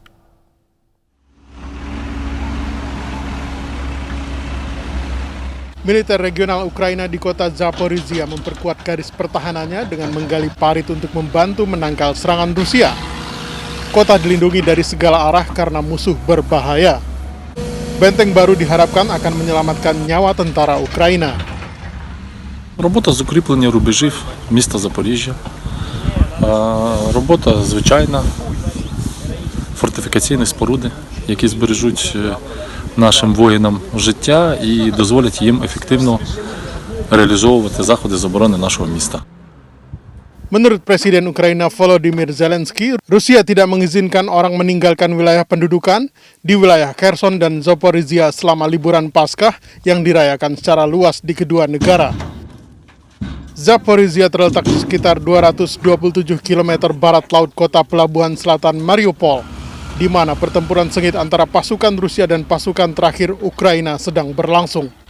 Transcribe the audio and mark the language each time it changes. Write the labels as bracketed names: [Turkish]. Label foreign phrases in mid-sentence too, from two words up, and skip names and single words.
[Indonesian] Militer regional Ukraina di kota Zaporizhia memperkuat garis pertahanannya dengan menggali parit untuk membantu menangkal serangan Rusia. Kota dilindungi dari segala arah karena musuh berbahaya. Benteng baru diharapkan akan menyelamatkan nyawa tentara Ukraina. [Ukrainian] Робота з укріплення рубежів міста Запоріжжя, робота звичайна, фортифікаційні споруди, які збережуть нашим воїнам життя і дозволять їм ефективно реалізовувати заходи з оборони нашого міста. [Indonesian] Menurut Presiden Ukraina Volodymyr Zelensky, Rusia tidak mengizinkan orang meninggalkan wilayah pendudukan di wilayah Kherson dan Zaporizhia selama liburan Paskah yang dirayakan secara luas di kedua negara. Zaporizhia terletak di sekitar 227 km barat laut kota pelabuhan selatan Mariupol, di mana pertempuran sengit antara pasukan Rusia dan pasukan terakhir Ukraina sedang berlangsung.